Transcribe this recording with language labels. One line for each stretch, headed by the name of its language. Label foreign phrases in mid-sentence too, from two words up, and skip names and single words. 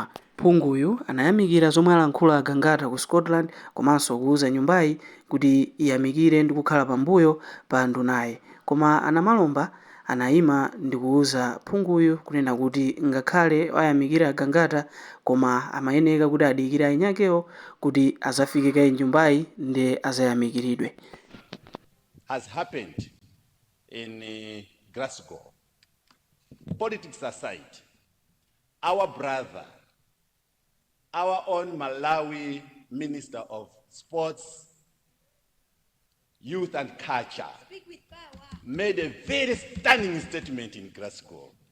Nyanja: Phunguyu anayamikira zomwe alankhula Gangata ku Scotland komanso kuuza nyumbayi kuti iyamikire ndi kukhala pambuyo pa ndunayi, koma Namalomba anayima ndi kuuza Phunguyu kunena kuti ngakhale ayamikira Gangata koma amayeneka kuti adikire anyakewo kuti azafike kayi nyumbayi ndi azayamikiridwe.
English: Has happened in Glasgow. Politics aside, our brother, our own Malawi Minister of Sports, Youth and Culture, made a very stunning statement in Glasgow.